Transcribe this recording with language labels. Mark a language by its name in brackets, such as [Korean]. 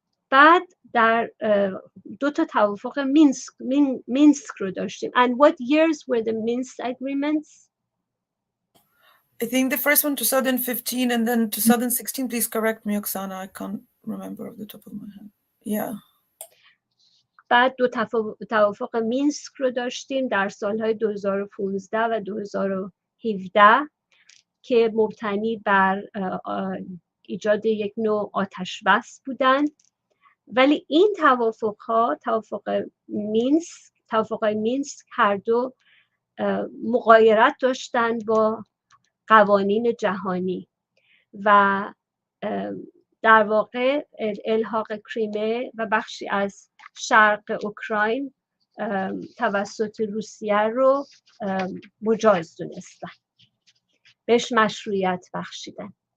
[Persian] بعد در دو تا توافق مینسک رو داشتیم. [English] And what years were the Minsk agreements? I think the first one 2015 and then 2016. Please correct me, Oksana. I can't remember off the top of my head. Yeah. [Persian] بعد دو توافق مینسک رو داشتیم در سالهای 2015 و 2017 که مبتنی بر ایجاد یک نوع آتش بس بودند. ولی این توافقهای مینسک هر دو مغایرت داشتند با قوانین جهانی و در واقع الحاق کریمه و بخشی از شرق اوکراین توسط روسیه رو مجاز دونستن، بهش مشروعیت بخشیدن.